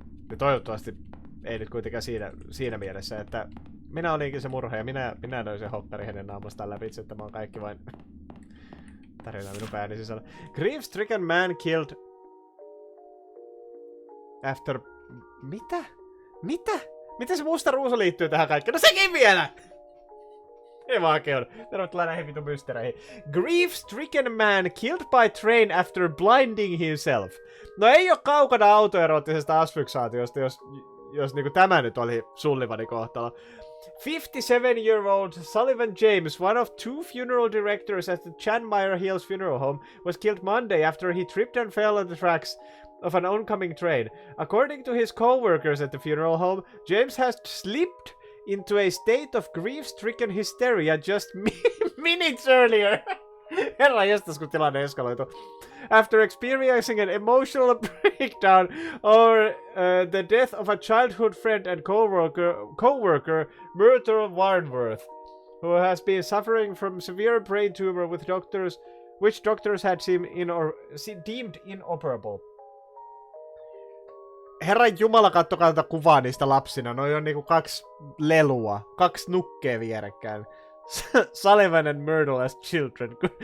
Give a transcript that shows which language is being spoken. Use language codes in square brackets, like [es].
[fi] Ja toivottavasti ei nyt kuitenkaan siinä mielessä, että minä olinkin se murha ja minä löin sen hokkari hänen naamastaan läpi, että mä oon kaikki vain tarinaa minun pääni sisällä. [en] Grief-stricken man killed after... [fi] Mitä? Mitä? Miten se musta ruusu liittyy tähän kaikkeen? No sekin vielä! Ei vaan keon. Tervetuloa näihin vitun mystereihin. [en] Grief-stricken man killed by train after blinding himself. [fi] No ei oo kaukana autoerottisesta asfyksaatiosta, jos niinku tämä nyt oli Sullivanin kohtalo. [en] 57-year-old Sullivan James, one of 2 funeral directors at the Chanmire Hills Funeral Home, was killed Monday after he tripped and fell on the tracks of an oncoming train. According to his co-workers at the funeral home, James has slipped into a state of grief-stricken hysteria just minutes earlier. [fi] Herra jestas, kun tilanne eskaloitu. [en] After experiencing an emotional breakdown over the death of a childhood friend and co-worker Myrtle Warnworth, who has been suffering from severe brain tumor with doctors which doctors had deemed inoperable. [fi] Herran Jumala, kattokaa tätä kuvaa niistä lapsina. Noi on niinku 2 lelua. 2 nukkea vierekkäin. [en] Sullivan and Myrtle as children.